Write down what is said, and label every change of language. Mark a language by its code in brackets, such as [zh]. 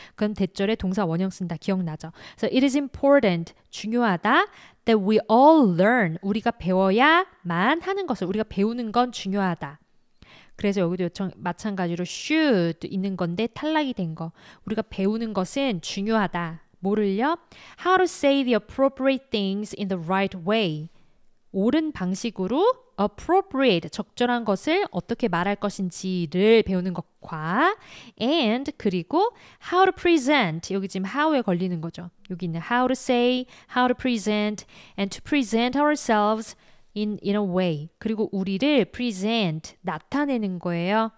[ko] 그건 대절에 동사 원형 쓴다. 기억나죠? 그래서 [en] it is important [ko] 중요하다 [en] that we all learn [ko] 우리가 배워야만 하는 것을 우리가 배우는 건 중요하다. 그래서 여기도 마찬가지로 should 있는 건데 탈락이 된 거. 우리가 배우는 것은 중요하다. 뭐를요? [en] How to say the appropriate things in the right way. [ko] 옳은 방식으로 appropriate, 적절한 것을 어떻게 말할 것인지를 배우는 것과 and 그리고 [en] how to present. [ko] 여기 지금 how에 걸리는 거죠. 여기 있는 [en] how to say, how to present and to present ourselves in a way. [ko] 그리고 우리를 present, 나타내는 거예요.